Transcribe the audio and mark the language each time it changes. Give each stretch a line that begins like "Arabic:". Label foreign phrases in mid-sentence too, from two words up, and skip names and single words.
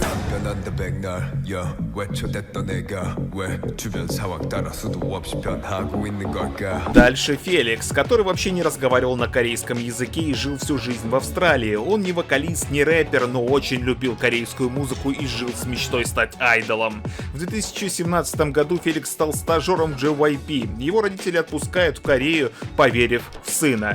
Korean: 변한다 백날 외쳐댔던 내가 왜 주변 상황 따라 수도 없이 변하고 있는 걸까.
Russian: Дальше Феликс, который вообще не разговаривал на корейском языке и жил всю жизнь в Австралии. Он не вокалист, не рэпер, но очень любил корейскую музыку и жил с мечтой стать айдолом. В 2017 году Феликс стал стажером JYP. Его родители отпускают в Корею, поверив в сына.